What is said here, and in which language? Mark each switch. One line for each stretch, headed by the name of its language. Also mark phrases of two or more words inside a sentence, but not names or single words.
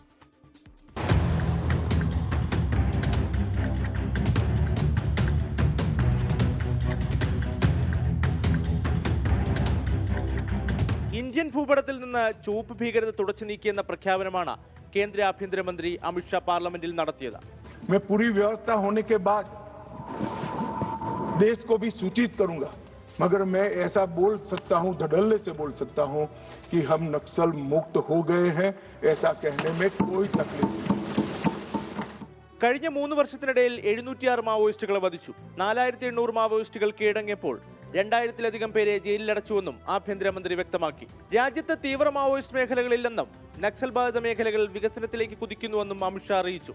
Malayalam: ഇന്ത്യൻ ഭൂപടത്തിൽ നിന്ന് ചുവപ്പ് ഭീകരത തുടച്ചു നീക്കിയെന്ന പ്രഖ്യാപനമാണ് കേന്ദ്ര ആഭ്യന്തരമന്ത്രി അമിത്ഷാ പാർലമെന്റിൽ നടത്തിയത്.
Hindi: पूरी व्यवस्था होने के बाद देश को भी सूचित करूंगा, मगर मैं ऐसा बोल सकता हूं, धड़ल्ले से बोल सकता हूं कि हम नक्सल मुक्त हो गए हैं. ऐसा कहने में कोई तकलीफ नहीं.
Malayalam: കഴിഞ്ഞ 3 വർഷത്തിനിടയിൽ 706 മാവോയിസ്റ്റുകളെ വധിച്ചു. 4800 മാവോയിസ്റ്റുകൾ കീഴടങ്ങിയപ്പോൾ 2000-ലധികം പേരെ ജയിലിലടച്ചുവെന്നും ആഭ്യന്തരമന്ത്രി വ്യക്തമാക്കി. രാജ്യത്ത് തീവ്ര മാവോയിസ്റ്റ് മേഖലകളില്ലെന്നും നക്സൽ ബാധിത മേഖലകൾ വികസനത്തിലേക്ക് കുതിക്കുന്നുവെന്നും അമിത്ഷാ അറിയിച്ചു.